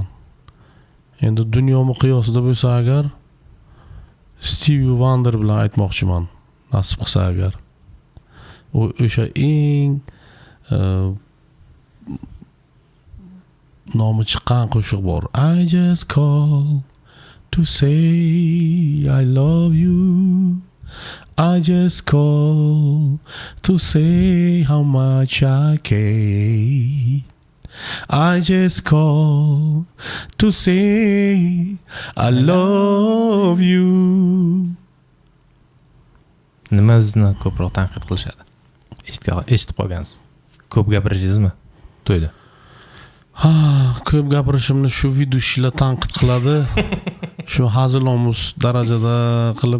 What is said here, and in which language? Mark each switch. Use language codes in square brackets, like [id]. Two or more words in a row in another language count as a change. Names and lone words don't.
[uz] Endi dunyo miqyosida bo'lsa agar, Stevie Wonder bilan aytmoqchiman, nasib qilsa agar. O'sha eng nomi chiqqan qo'shiq bor. [en] I just call to say I love you. I just call to say how much I care. I just call to say I love you. [uz] Nimazni ko'proq tanqid qilishadi? Eshitib qolgansiz. Ko'p gapirishdingizmi to'yda? Ha, ko'p gapirishimni shu vidushilar tanqid qiladi. Shu hazilomuz darajada qilib